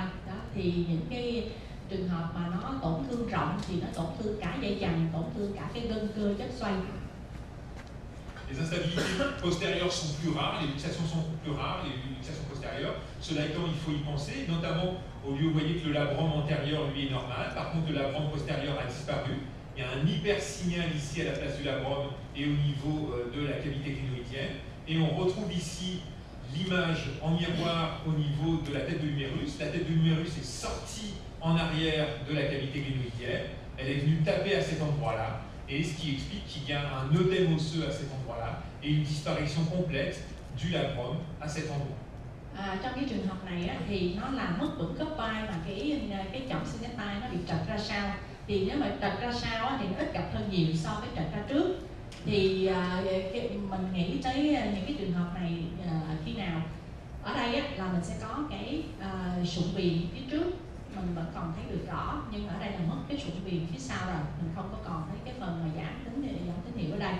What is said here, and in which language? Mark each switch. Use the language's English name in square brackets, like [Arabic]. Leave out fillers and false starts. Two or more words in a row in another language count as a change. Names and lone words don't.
[Vietnamese] Đó thì những cái trường hợp mà nó tổn thương rộng thì nó tổn thương cả dây chằng, tổn thương cả cái gân cơ chớp xoay. [French] Les instabilités postérieures sont plus rares, les luxations sont plus rares, les luxations postérieures. Cela étant, il faut y penser, notamment au lieu, vous voyez que le labrum antérieur, lui, est normal. Par contre, le labrum postérieur a disparu. Il y a un hypersignal ici à la place du labrum et au niveau de la cavité clinoïdienne. Et on retrouve ici l'image en miroir au niveau de la tête de l'humérus. La tête de l'humérus est sortie en arrière de la cavité clinoïdienne. Elle est venue taper à cet endroit-là. Et ce qui explique qu'il y a un œdème osseux à cet endroit-là et une disparition complète du labrum à cet endroit. [Vietnamese] Trong cái trường hợp này á, thì nó làm mất vững khớp vai và cái chỏm xương cánh tay nó bị trật ra sau. Thì nếu mà trật ra sau á, thì nó ít gặp hơn nhiều so với trật ra trước. Thì mình nghĩ tới những cái trường hợp này khi nào ở đây á, là mình sẽ có cái sụn viền phía trước mình vẫn còn thấy được rõ, nhưng ở đây là mất cái sụn viền phía sau rồi, mình không có còn thấy cái phần mà giảm tín hiệu ở đây.